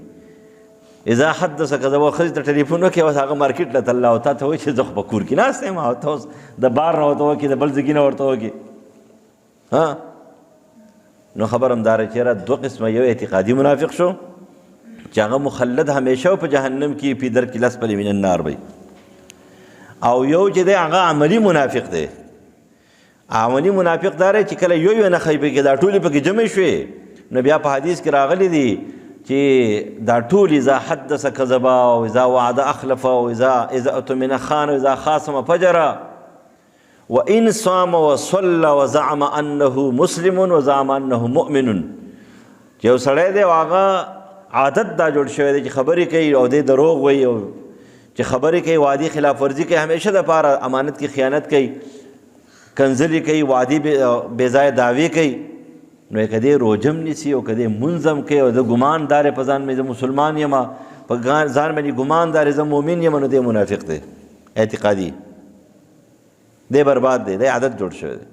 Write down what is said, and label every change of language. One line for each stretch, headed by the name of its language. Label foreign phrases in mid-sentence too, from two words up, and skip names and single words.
Arabic: اذا حدث کذبا،
Pashto: ښځې ته ټلیفون وکړي اوس هغه مارکېټ له تللی او تا ته وایي چې زه خو په کور کې ناست یم، او ته اوس د بار نه ورته وکړي، د بل ځګي نه ورته وکړي. نو خبر همداره چې یاره دوه قسمه، یو اعتقادي منافق شو چې هغه مخلد همیشه په جهنم کې
Arabic: فی درک الاسفل من النار
Pashto: وي، او یو چې دی هغه عملي منافق دی. عملي منافق دا دی چې کله یو نښه پکې دا ټولې پکې جمع شوې، نو بیا په حدیث کې راغلی دي چې دا ټول
Arabic: اذا حدث کذبا،
Pashto: او
Arabic: اذا وعد اخلف،
Pashto: او
Arabic: اذا اؤتمن خان،
Pashto: او
Arabic: اذا خاصم فجر، وان صام وصلى وزعم انه مسلم وزعم انه مؤمن.
Pashto: چې یو سړی دی هغه عادت دا جوړ شوی دی چې خبرې کوي او دی دروغ وایي، او چې خبرې کوي وعدې خلاف ورزي کوي، همیشه دپاره امانت کې خیانت کوي، کنځلې کوي، وعدې بې ځایه دعوې کوي، نو که دی روجم نیسي او که دی منظم کوي او د ګمان دار په ځان مې زه مسلمان یم، په ځان باندې ګمان دار زه مؤمن یم، نو دی منافق دی اعتقادي، دی برباد دی، دی عادت جوړ شوی دی.